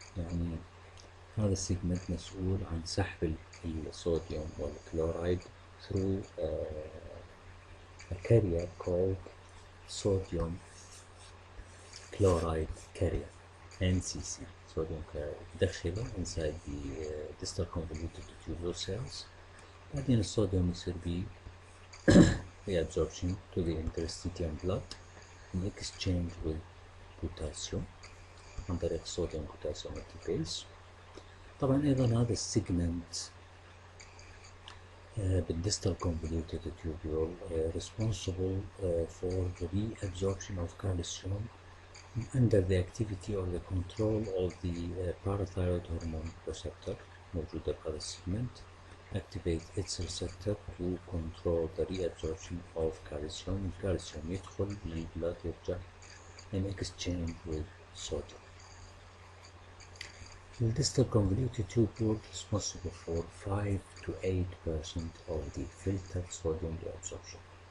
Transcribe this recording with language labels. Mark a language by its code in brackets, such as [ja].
[ar] يعني هذا السيجمنت مسؤول عن سحب الصوديوم والكلورايد [en] through a carrier called sodium chloride carrier NCC. Sodium chloride [ar] يدخله [en] inside the distal convoluted tubular cells. [ar] بعدين الصوديوم يصير بيه [en] reabsorption to the interstitial blood in exchange with potassium [ar] عن طريق صوديوم [en] potassium multiphase. [ar] طبعا أيضا هذا السيجمنت بالديستال [en] convoluted tubule responsible for the reabsorption of calcium under the activity or the control of the parathyroid hormone receptor [ar] موجودة بهذا السيجمنت. [en] activate its receptor to control the reabsorption of calcium. [ar] الكالسيوم يدخل بالبلاد يرجع [en] in exchange with sodium. The distal convoluted tubule responsible for 5 to 8% of the filtered sodium reabsorption.